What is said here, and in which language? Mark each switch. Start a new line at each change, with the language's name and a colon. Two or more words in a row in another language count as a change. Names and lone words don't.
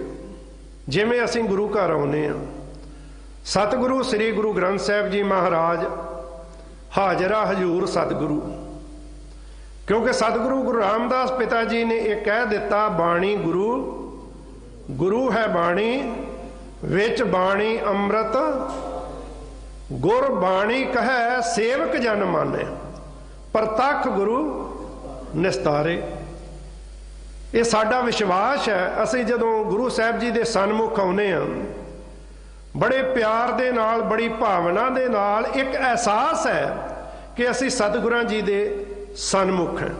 Punjabi: ਜਿਵੇਂ ਅਸੀਂ ਗੁਰੂ ਘਰ ਆਉਂਦੇ ਹਾਂ, ਸਤਿਗੁਰੂ ਸ੍ਰੀ ਗੁਰੂ ਗ੍ਰੰਥ ਸਾਹਿਬ ਜੀ ਮਹਾਰਾਜ ਹਾਜ਼ਰਾ ਹਜ਼ੂਰ ਸਤਿਗੁਰੂ, ਕਿਉਂਕਿ ਸਤਿਗੁਰੂ ਗੁਰੂ ਰਾਮਦਾਸ ਪਿਤਾ ਜੀ ਨੇ ਯਹ ਕਹ ਦਿਤਾ, ਬਾਣੀ ਗੁਰੂ, ਗੁਰੂ ਹੈ ਬਾਣੀ, ਵਿਚ ਬਾਣੀ ਅੰਮ੍ਰਿਤ, ਗੁਰ ਬਾਣੀ ਕਹੇ ਸੇਵਕ ਜਨ ਮਾਨੇ, ਪ੍ਰਤਖ ਗੁਰੂ ਨਿਸਤਾਰੇ। ਯੇ ਸਾਡਾ ਵਿਸ਼ਵਾਸ ਹੈ। ਅਸੀਂ ਜਦੋਂ ਗੁਰੂ ਸਾਹਬ ਜੀ ਦੇ ਸਨਮੁਖ ਆਉਂਦੇ ਹਾਂ, ਬੜੇ ਪਿਆਰ ਦੇ ਨਾਲ, ਬੜੀ ਭਾਵਨਾ ਦੇ ਨਾਲ ਏਕ ਅਹਿਸਾਸ ਹੈ ਕਿ ਅਸੀਂ ਸਤਿਗੁਰਾਂ ਜੀ ਦੇ ਸਨਮੁਖ ਹੈਂ।